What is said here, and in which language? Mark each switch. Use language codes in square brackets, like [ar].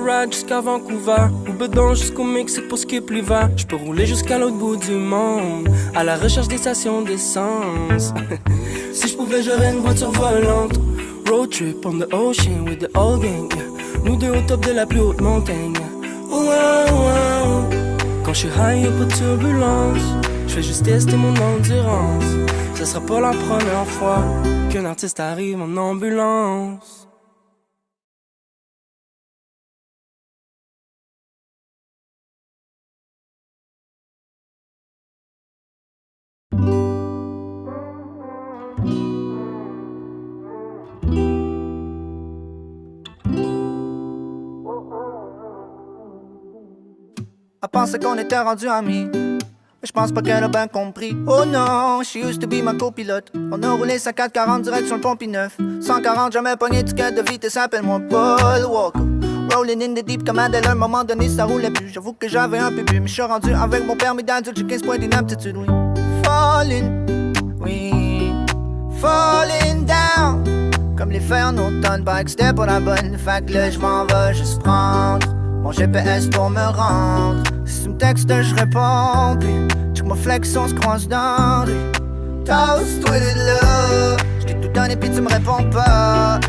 [fr] Jusqu'à Vancouver, ou bedon jusqu'au Mexique pour skip l'hiver. Je peux rouler jusqu'à l'autre bout du monde, à la recherche des stations d'essence. Si je pouvais, j'aurais une voiture volante. [en] Road trip on the ocean with the old gang, yeah. [fr] Nous deux au top de la plus haute montagne, yeah. Oh, wow, wow. Quand je suis high, y'a pas de turbulence. Je fais juste tester mon endurance. Ce sera pas la première fois qu'un artiste arrive en ambulance. Elle pensait qu'on était rendus amis, mais j'pense pas qu'elle a bien compris. Oh non, [en] she used to be [fr] ma copilote. On a roulé 440 direct sur le Pont-Neuf. 140, jamais pogné ticket de vitesse, appelle-moi Paul Walker. [en] Rolling in the deep [fr] comme Adèle, à un moment donné ça roulait plus. J'avoue que j'avais un peu bu, mais j'suis rendu avec mon permis d'adulte, j'ai 15 points d'inaptitude, oui. [en] Falling, oui, falling down. [fr] Comme les fers en automne, pas que c'était pas la bonne. Fait que là j'm'en vais juste prendre mon GPS pour me rendre. Si tu me textes, je réponds. Puis check mon flex, on se croise dans rue. Toast, tweeted là. J't'ai tout donné puis tu me réponds pas.